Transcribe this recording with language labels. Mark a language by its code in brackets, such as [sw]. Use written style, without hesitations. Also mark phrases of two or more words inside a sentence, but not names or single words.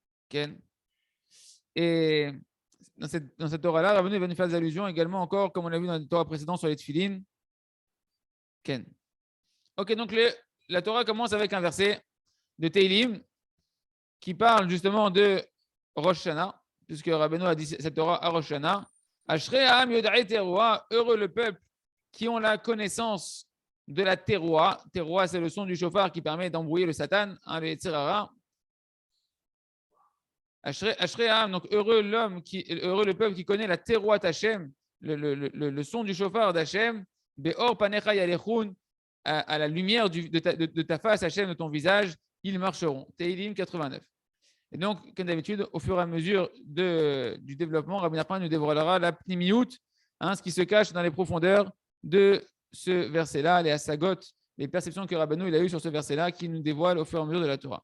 [fr] Et dans cette Torah-là, Rabbeinu va nous faire des allusions également encore, comme on l'a vu dans la Torah précédente sur les tefilines. Ken. Ok, donc la Torah commence avec un verset de Teilim qui parle justement de Rosh Hashanah, puisque Rabbeinu a dit cette Torah à Rosh Hashanah. [he] אשרי העם יודעי תרועה, [fr] heureux le peuple qui ont la connaissance de la teruah. Teruah, c'est le son du chauffard qui permet d'embrouiller le Satan, le Yetzirah. [he] אשרי העם, [fr] donc heureux le peuple qui connaît la teruah Hashem, le son du chauffard d'Hachem, [he] באור פניך יהלכון, [fr] à la lumière de ta face, Hachem, de ton visage, ils marcheront. Teilim 89. Et donc, comme d'habitude, au fur et à mesure du développement, Rabbi Nachman nous dévoilera la pnimiout, ce qui se cache dans les profondeurs de ce verset-là, les asagot, les perceptions que Rabbeinu il a eues sur ce verset-là, qui nous dévoilent au fur et à mesure de la Torah.